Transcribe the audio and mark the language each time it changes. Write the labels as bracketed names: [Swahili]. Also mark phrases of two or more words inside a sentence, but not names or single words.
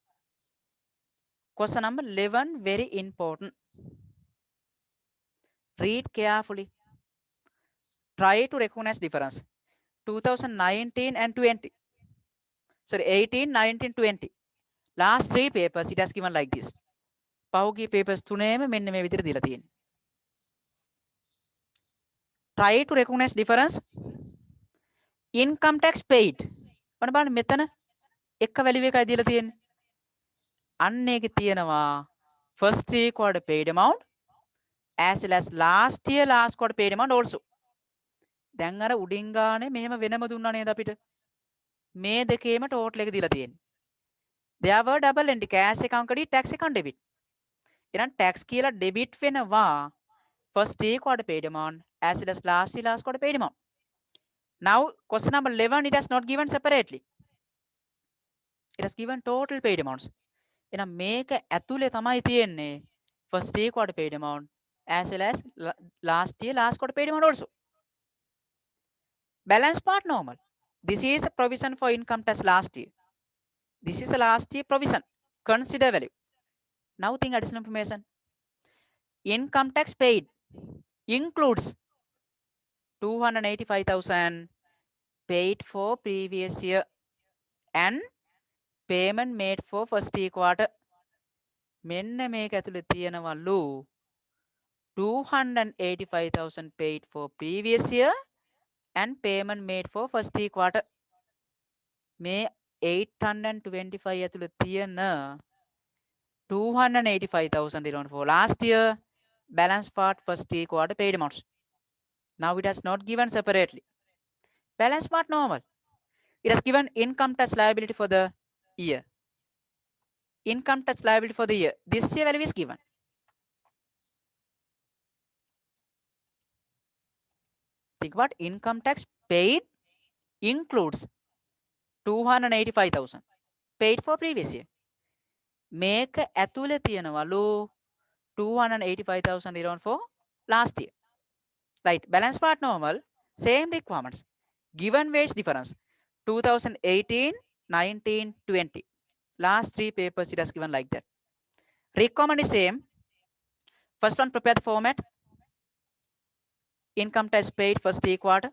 [English] Question number 11, very important. Read carefully. Try to recognize difference. 2019 and 20. Sorry, 18, 19, 20. Last three papers it has given like this. [Sinhala] පහුගිය papers තුනේම මෙන්න මේ විදිහට දීලා තියෙනවා. [English] Try to recognize difference. Income tax paid. [Sinhala] ඔන්න බලන්න මෙතන එක value එකයි දීලා තියෙන්නේ. අන්න ඒකේ තියෙනවා [English] first three quarter paid amount as well as last year last quarter paid amount also. [Sinhala] දැන් අර උඩින් ගානේ මෙහෙම වෙනම දුන්නා නේද අපිට? මේ දෙකේම total එක දීලා තියෙන්නේ. [English] There were double entry cash account credit tax account debit. [Sinhala] එහෙනම් tax කියලා debit වෙනවා [English] first three quarter paid amount as well as last year last quarter paid amount. Now question number 11 it has not given separately. It has given total paid amounts. [Sinhala] එහෙනම් මේක ඇතුලේ තමයි තියෙන්නේ [English] first three quarter paid amount as well as last year last quarter paid amount also. Balance part normal. This is a provision for income tax last year. This is a last year provision. Consider value. Now think additional information. Income tax paid includes 285,000 paid for previous year and payment made for first three quarter. [Sinhala] මෙන්න මේක ඇතුලේ තියෙනවලු [English] 285,000 paid for previous year and payment made for first three quarter. [Sinhala] මේ 825 ඇතුලේ තියෙන [English] 285,000 belong for last year, balance part first three quarter paid amounts. Now it has not given separately. Balance part normal. It has given income tax liability for the year. Income tax liability for the year. This year value is given. Think about income tax paid includes 285,000 paid for previous year. [Sinhala] මේක ඇතුලේ තියෙනවලු [English] 285,000 around for last year. Right. Balance part normal. Same requirements. Given wage difference 2018, 19, 20. Last three papers it has given like that. Requirement is same. First one, prepare the format. Income tax paid first three quarter.